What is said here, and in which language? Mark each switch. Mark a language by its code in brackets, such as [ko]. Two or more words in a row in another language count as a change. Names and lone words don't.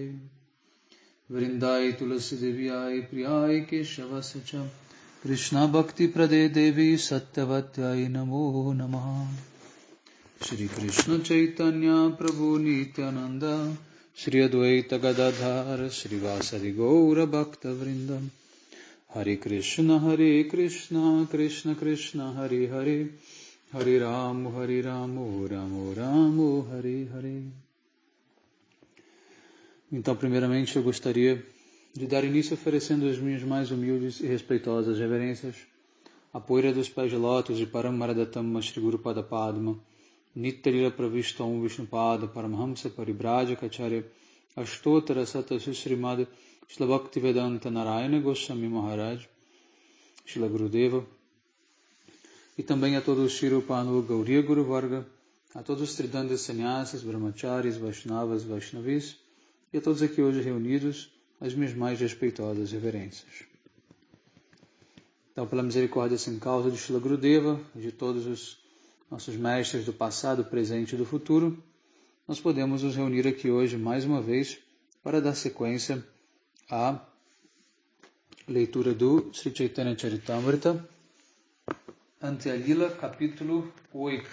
[sa] वृन्दाय तुलसीदेव्याय प्रियाय केशवस्य च कृष्णभक्तिप्रदे देवी सत्यवत्याय नमो नमः। श्रीकृष्ण चैतन्य प्रभु नित्यानन्द श्री अद्वैत गदाधर श्रीवासदि गौरभक्तवृन्द। हरे कृष्ण कृष्ण कृष्ण हरे हरे हरे राम राम राम हरे hare. [pt] Então, primeiramente, eu gostaria de dar início oferecendo as minhas mais humildes e respeitosas reverências à poeira dos pés de lótus de Paramaradatama Shri Guru Pada Padma, Nityalila Pravishta Om Vishnupada Paramhamsa Paribrajacacharya Ashtotara Sata Srimad Shila Bhaktivedanta Narayana Goswami Maharaj, Shila Gurudeva, e também a todos os Shirupanu Gauriya Guru Varga, a todos os Tridandas Sannyasas, Brahmacharis, Vaishnavas, Vaishnavis, e a todos aqui hoje reunidos, as minhas mais respeitosas reverências. Então, pela misericórdia sem causa de Shila Gurudeva e de todos os nossos mestres do passado, presente e do futuro, nós podemos nos reunir aqui hoje mais uma vez para dar sequência à leitura do Sri Chaitanya Charitamrita, Antya-lila, capítulo 8.